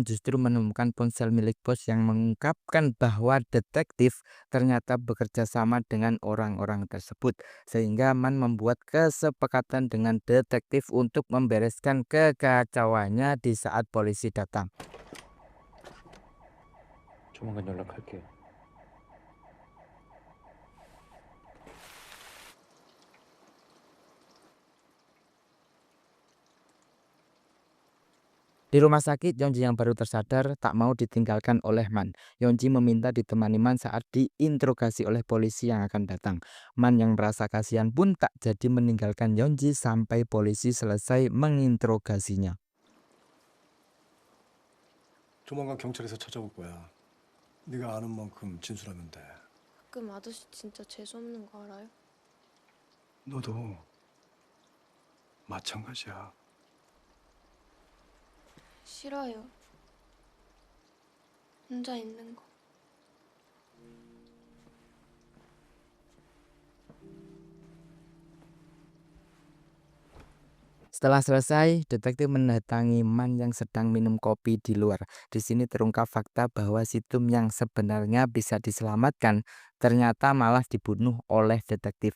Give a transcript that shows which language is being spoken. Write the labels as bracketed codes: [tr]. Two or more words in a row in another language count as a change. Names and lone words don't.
[id] justru menemukan ponsel milik bos yang mengungkapkan bahwa detektif ternyata bekerja sama dengan orang-orang tersebut. Sehingga Man membuat kesepakatan dengan detektif untuk membereskan kekacauannya di saat polisi datang. [ko] 조만간 연락할게. [id] Di rumah sakit, Yonji yang baru tersadar tak mau ditinggalkan oleh Man. Yonji meminta ditemani Man saat diinterogasi oleh polisi yang akan datang. Man yang merasa kasihan pun tak jadi meninggalkan Yonji sampai polisi selesai menginterogasinya. [ko] 조만간 경찰에서 찾아올 거야. 네가 아는 만큼 진술하면 돼. 가끔 아저씨 진짜 재수없는 거 알아요? 너도 마찬가지야. 싫어요. 혼자 있는 거. [id] Setelah selesai, detektif mendatangi Man yang sedang minum kopi di luar. Di sini terungkap fakta bahwa Situm yang sebenarnya bisa diselamatkan ternyata malah dibunuh oleh detektif.